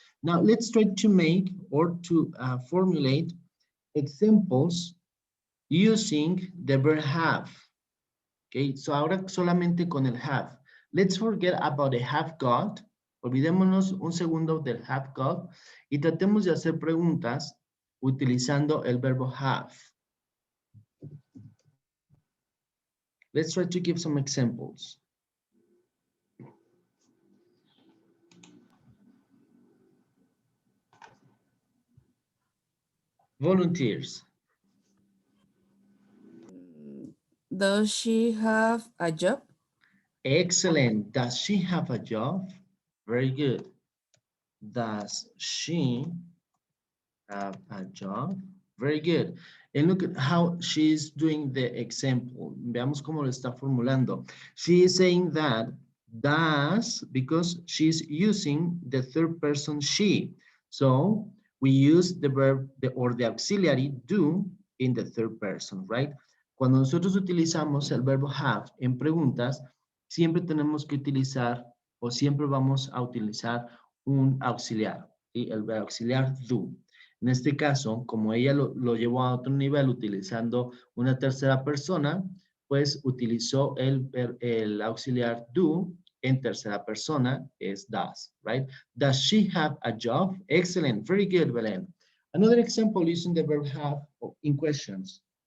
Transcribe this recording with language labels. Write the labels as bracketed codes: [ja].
[en] Now let's try to make or to formulate examples using the verb have. [es] Okay, so ahora solamente con el have. [en] Let's forget about the have got. [es] Olvidémonos un segundo del have got y tratemos de hacer preguntas utilizando el verbo have. [en] Let's try to give some examples. Volunteers. Does she have a job? Excellent. Does she have a job? Very good. Does she have a job? Very good. And look at how she's doing the example. [es] Veamos cómo lo está formulando. [en] She is saying that does because she's using the third person she. So we use the verb or the auxiliary do in the third person, right? [es] Cuando nosotros utilizamos el verbo have en preguntas, siempre tenemos que utilizar o siempre vamos a utilizar un auxiliar, ¿sí? El verbo auxiliar do. En este caso, como ella lo llevó a otro nivel utilizando una tercera persona, pues utilizó el auxiliar do en tercera persona, es does, right? [en] Does she have a job? Excellent, very good, Belén. Another example using the verb have in questions.